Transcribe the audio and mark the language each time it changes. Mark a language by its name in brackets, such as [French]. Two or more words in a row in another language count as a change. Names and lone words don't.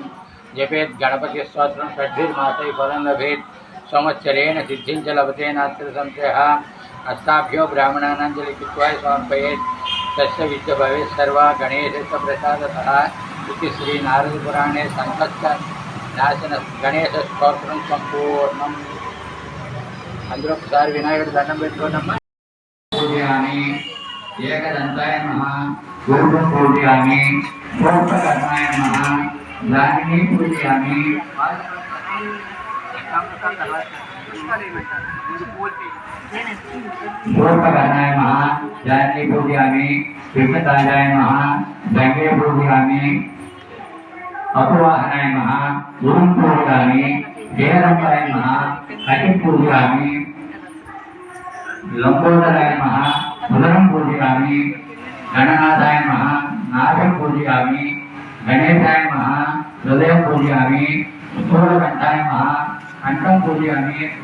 [Sanskrit] जपेत् गणपतिस्तोत्रं षड्भिर्मासैः फलं लभेत् संवत्सरेण सिद्धिं च लभते नात्र संशयः। हस्ताभ्यो ब्राह्मणानाञ्जलिं कृत्वा समर्पयेत् तस्य विद्या भवेत् सर्वा गणेशस्य प्रसादतः इति श्रीनारदपुराणे संकष्टनाशन गणेशस्तोत्रं सम्पूर्णम्। [Telugu] अंदर ఒకసారి వినాయకుడి దండం పెట్టుకోనమ్మా। [Sanskrit] పూజయామి ఏకదంతాయ నమః పూర్వం పూజయామి సోమకర్ణాయ నమః దానిని పూజయామి సోమకర్ణాయ నమః దానిని పూజయామి విఘ్నతాయాయ నమః దంగే పూజయామి అపవాహనాయ నమః గురుం పూజయామి हेरंबाय नमः कटिं पूजयामि लंबोदराय नमः उदरं पूजयामि गणनाथाय नमः नाभं पूजयामि गणेशाय नमः हृदयं पूजयामि स्थूलकण्ठाय नमः कंठं पूजयामि